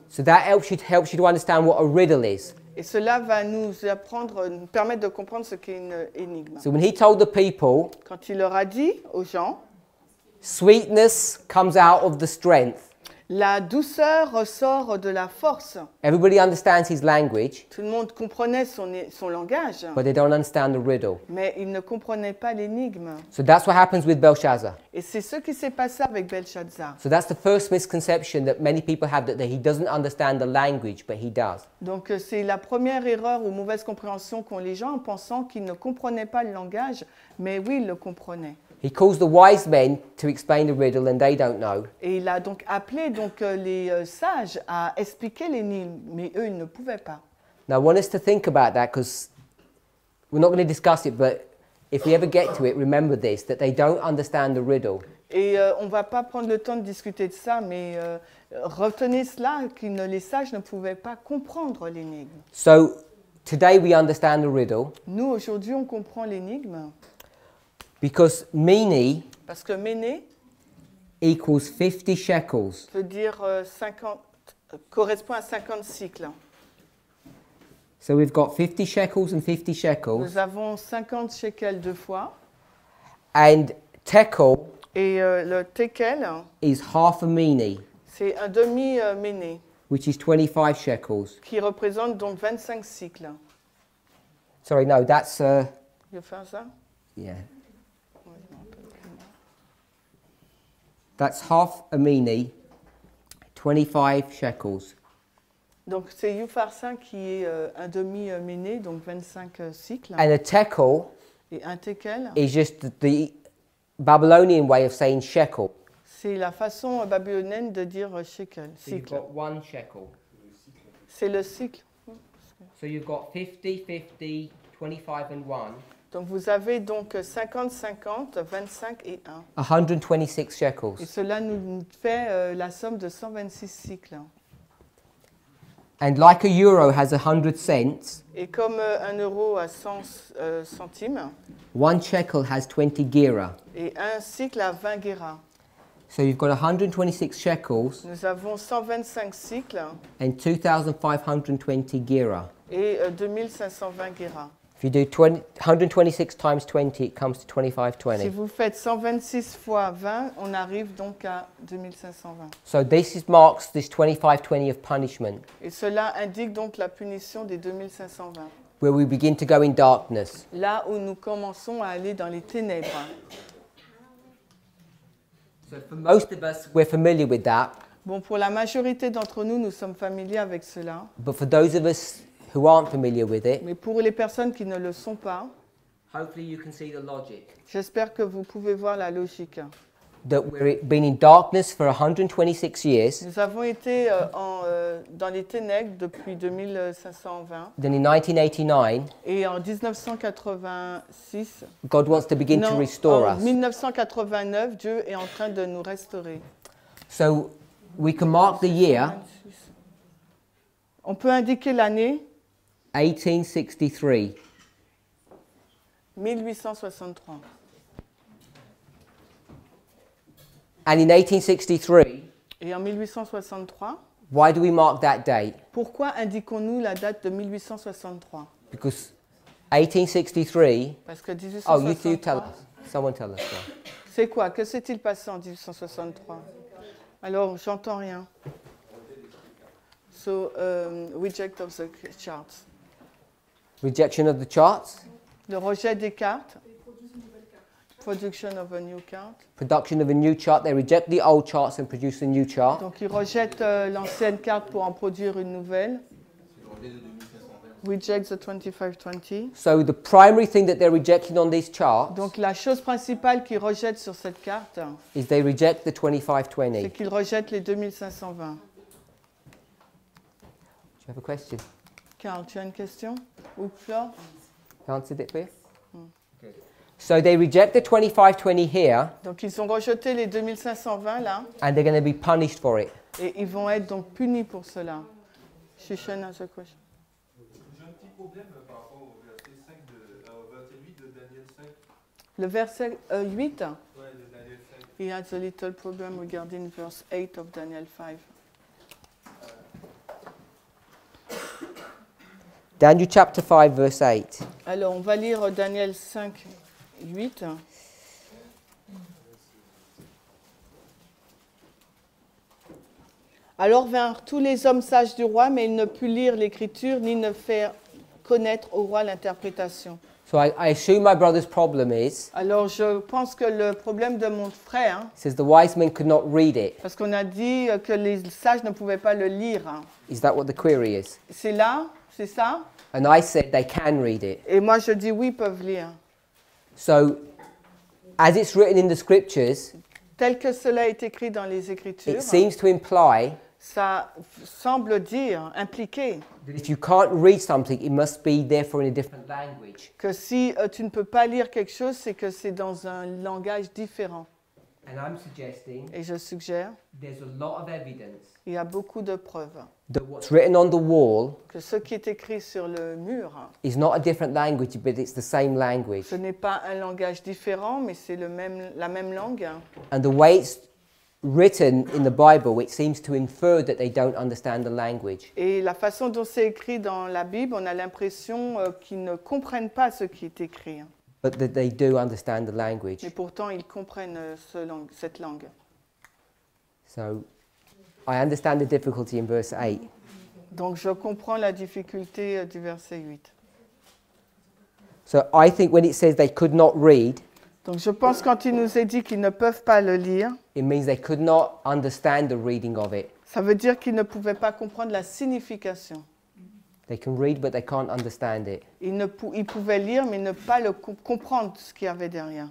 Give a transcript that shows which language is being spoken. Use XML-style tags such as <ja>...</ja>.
<en>So that helps you to understand what a riddle is.</en> <fr>Et cela va nous apprendre, nous permettre de comprendre ce qu'est une énigme.</fr> <en>So when he told the people,</en> <fr>Quand il leur a dit aux gens,</fr> <en>sweetness comes out of the strength.</en> <fr>la douceur ressort de la force.</fr> <en>Everybody understands his language,</en> <fr>Tout le monde comprenait son langage,</fr> <en>but they don't understand the riddle.</en> <fr>mais il ne comprenait pas l'énigme.</fr> <en>So that's what happens with Belshazzar.</en> <fr>Et c'est ce qui s'est passé avec Belshazzar.</fr> <en>So that's the first misconception that many people have, that he doesn't understand the language, but he does.</en> <fr>Donc c'est la première erreur ou mauvaise compréhension qu'ont les gens en pensant qu'ils ne comprenaient pas le langage, mais oui, ils le comprenaient.</fr> <en>He calls the wise men to explain the riddle, and they don't know.</en> <fr>Et il a donc appelé les sages à expliquer l'énigme, mais eux, ils ne pouvaient pas.</fr> <en>Now, I want us to think about that, because we're not going to discuss it, but if we ever get to it, remember this, that they don't understand the riddle.</en> <fr>Et on ne va pas prendre le temps de discuter de ça, mais retenez cela, les sages ne pouvaient pas comprendre l'énigme.</fr> <en>So today we understand the riddle</en> <fr>Nous, aujourd'hui, on comprend l'énigme,</fr> <en>because Mene</en> <fr>parce que Méné</fr> <en>equals 50 shekels.</en> <fr>veut dire 50, correspond à 50 cycles.</fr> <en>So we've got 50 shekels and 50 shekels.</en> <fr>Nous avons 50 shekels deux fois,</fr> <en>And tekel</en> <fr>et le tekel,</fr> <en>is half a mene,</en> <fr>c'est un demi-méné,</fr> <en>which is 25 shekels.</en> <fr>qui représente donc 25 cycles.</fr> <en>Sorry, no, that's,</en> <fr>Je vais faire ça?</fr> <en>yeah. That's half a mene, 25 shekels.</en> <fr>Donc c'est Yufarsin qui est un demi-méné, donc 25 cycles.</fr> <en>And a tekel</en> <fr>Et un tekel,</fr> <en>is just the Babylonian way of saying shekel.</en> <fr>c'est la façon babylonienne de dire shekel,</fr> <en>So you've</en> <fr>cycle.</fr> <en>got one shekel.</en> <fr>C'est le cycle.</fr> <en>So you've got 50, 50, 25 and 1.</en> <fr>Donc vous avez donc 50, 50, 25 et 1.</fr> <en>126</en> <fr>Et</fr> <en>shekels.</en> <fr>cela nous fait la somme de 126 cycles.</fr> <en>And like a euro has 100 cents,</en> <fr>Et comme 1 euro a 100 centimes,</fr> <en>one shekel has 20 gira.</en> <fr>et un cycle a 20 guéras.</fr> <en>So you've got 126 shekels</en> <fr>Nous avons 125 cycles</fr> <en>and 2,520 gira.</en> <fr>et 2520 guéras.</fr> <en>If you do 126 times 20, it comes to</en> <fr>Si</fr> <en>2520.</en> <fr>vous faites 126 fois 20, on arrive donc à 2520.</fr> <en>So this marks this 2520 of punishment,</en> <fr>Et cela indique donc la punition des 2520.</fr> <en>where we begin to go in darkness.</en> <fr>Là où nous commençons à aller dans les ténèbres.</fr> <en>So for most of us, we're familiar with that.</en> <fr>Bon, pour la majorité d'entre nous, nous sommes familiers avec cela.</fr> <en>But for those of us who aren't familiar with it,</en> <fr>Mais pour les personnes qui ne le sont pas,</fr> <en>hopefully you can see the logic.</en> <fr>j'espère que vous pouvez voir la logique.</fr> <en>That we've been in darkness for 126 years.</en> <fr>Nous avons été dans les ténèbres depuis 2520.</fr> <en>Then in 1989,</en> <fr>Et en 1986,</fr> <en>God wants to begin to</en> <fr>non,</fr> <en>restore</en> <fr>en</fr> <en>us.</en> <fr>1989, Dieu est en train de nous restaurer.</fr> <en>So we can mark the year</en> <fr>26. On peut indiquer l'année</fr> <en>1863.</en> <fr>1863.</fr> <en>And in 1863,</en> <fr>Et en 1863,</fr> <en>why do we mark that date?</en> <fr>pourquoi indiquons-nous la date de 1863?</fr> <en>Because 1863.</en> <fr>Parce que</fr> <en>Oh, you tell us. Someone tell us. Yeah.</en> <fr>c'est quoi? Que s'est-il passé en 1863? Alors, j'entends rien.</fr> <en>So, reject of the charts. Rejection of the charts,</en> <fr>Le rejet des cartes.</fr> <en>Production of a new card. production of a new chart. They reject the old charts and produce a new chart.</en> <fr>Donc, ils rejettent l'ancienne carte pour en produire une nouvelle.</fr> <en>Reject the 2520. So the primary thing that they're rejecting on these charts</en> <fr>Donc, la chose principale qu'ils rejettent sur cette carte,</fr> <en>is they reject the</en> <fr>c'est</fr> <en>2520. Do</en> <fr>qu'ils rejettent les 2520.</fr> <en>you have a question?</en> <fr>Carl, tu as une question? Ou Flore?</fr> <en>I answered it for you? So they reject the 2520 here,</en> <fr>Donc, ils ont rejeté les 2520 là,</fr> <en>and they're going to be punished for it.</en> <fr>et ils vont être donc punis pour cela.</fr> <en>Shushan has a question.</en> <fr>J'ai un petit problème par rapport au verset 5 au verset 8 de Daniel 5. Le verset 8, Ouais, de Daniel 5.</fr> <en>he has a little problem regarding verse 8 of Daniel 5. Daniel chapter 5, verse 8.</en> <fr>Alors, on va lire Daniel 5, 8. Alors vinrent tous les hommes sages du roi, mais ils ne purent lire l'écriture ni ne faire connaître au roi l'interprétation.</fr> <en>So I assume my brother's problem is,</en> <fr>Alors, je pense que le problème de mon frère,</fr> <en>it says the wise men could not read it.</en> <fr>parce qu'on a dit que les sages ne pouvaient pas le lire.</fr> <en>Is that what the query is?</en> <fr>C'est là, c'est ça?</fr> <en>And I said they can read it.</en> <fr>Et moi, je dis oui, ils peuvent lire.</fr> <en>So, as it's written in the scriptures,</en> <fr>Tel que cela est écrit dans les Écritures,</fr> <en>it seems to imply</en> <fr>ça semble dire, impliquer,</fr> <en>that if you can't read something, it must be therefore in a different language.</en> <fr>que si tu ne peux pas lire quelque chose, c'est que c'est dans un langage différent.</fr> <en>And I'm suggesting</en> <fr>Et je suggère,</fr> <en>there's a lot of evidence</en> <fr>il y a beaucoup de preuves</fr> <en>that what's written on the wall</en> <fr>que ce qui est écrit sur le mur,</fr> <en>is not a different language, but it's the same language.</en> <fr>ce n'est pas un langage différent, mais c'est la même langue.</fr> <en>And the way it's written in the Bible, it seems to infer that they don't understand the language.</en> <fr>Et la façon dont c'est écrit dans la Bible, on a l'impression qu'ils ne comprennent pas ce qui est écrit.</fr> <en>But that they do understand the language.</en> <fr>Mais pourtant, ils comprennent cette langue.</fr> <en>So I understand the difficulty in verse 8.</en> <fr>Donc, je comprends la difficulté du verset 8.</fr> <en>So I think when it says they could not read,</en> <fr>Donc, je pense quand il nous est dit qu'ils ne peuvent pas le lire,</fr> <en>it means they could not understand the reading of it.</en> <fr>ça veut dire qu'ils ne pouvaient pas comprendre la signification.</fr> <en>They can read, but they can't understand it.</en> <fr>Ils pouvaient lire, mais ne pas comprendre ce qu'il y avait derrière.</fr>